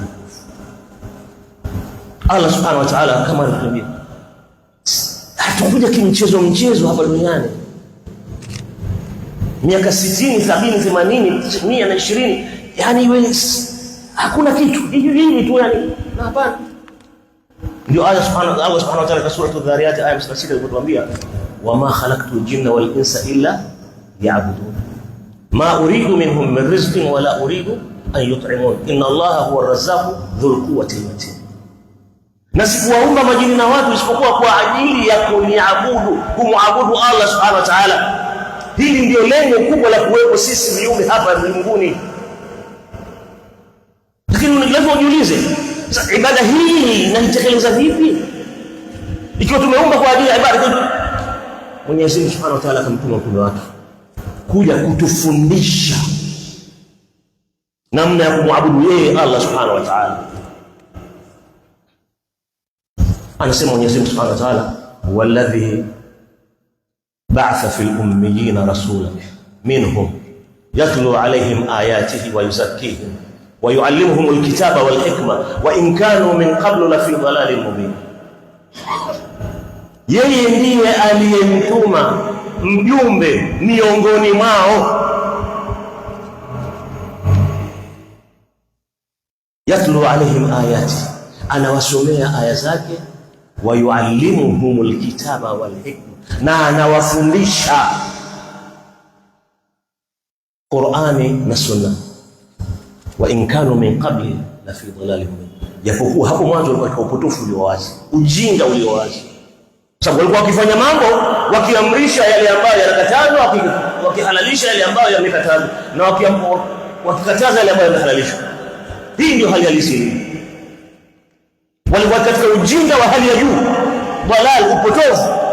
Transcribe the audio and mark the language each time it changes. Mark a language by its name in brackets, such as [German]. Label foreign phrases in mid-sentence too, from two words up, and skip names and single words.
[Swahili] Allah [Arabic] سبحانه وتعالى [Swahili] kama anatuambia, hatukuja kimchezo hapa duniani. Miaka 60, 70, 80, 120, yani wewe hakuna kitu hivi tu yani, na hapana. Ndio Allah [Arabic] سبحانه وتعالى [Swahili] katika sura Adh-Dhariyat aya 66 alipotuambia, [Arabic] وما خلقت الجن والإنس إلا ليعبدون ما أريد منهم من رزق ولا أريد أن يطعمون إن الله هو الرزاق ذو القوة المتين. [Swahili] Na sikuwaumba majini na watu isipokuwa kwa ajili ya kumwabudu Allah [Arabic] سبحانه وتعالى. [Swahili] Hili ndio lengo kubwa la kuwepo sisi viumbe hapa mbinguni. Lakini lazima ujiulize, sasa ibada hii naitekeleza vipi ikiwa tumeumba kwa ajili ya ibada? Mwenyezi Mungu [Arabic] سبحانه وتعالى [Swahili] akamtuma mtume wake kuja kutufundisha namna ya kumwabudu yeye Allah [Arabic] سبحانه وتعالى. [Swahili] Anasema Mwenyezi Mungu [Arabic] سبحانه وتعالى, والذي بعث في الأميين رسولا منهم يتلو عليهم آياته ويزكيهم ويعلمهم الكتاب والحكمة وإن كانوا من قبل لفي ضلال مبين. [Swahili] Yeye ndiye aliyemtuma mjumbe miongoni mwao, [Arabic] يتلو عليهم آيات, [Swahili] anawasomea aya zake, [Arabic] ويعلمهم الكتاب والحكمة, [Swahili] na anawafundisha Qur'ani na Sunna. [Arabic] وإن كانوا من قبل لفي ضلال مبين, [Swahili] japokuwa hapo mwanzo walikuwa katika upotofu ulio wazi, ujinga ulio wazi. Sababu walikuwa wakifanya mambo, wakiamrisha yale ambayo yanakatazwa, wakihalalisha yale ambayo yamekatazwa, na wakikataza yale ambayo yamehalalishwa. Hii ndio hali halisi. Walikuwa katika ujinga wa hali ya juu, dalal, upotofu.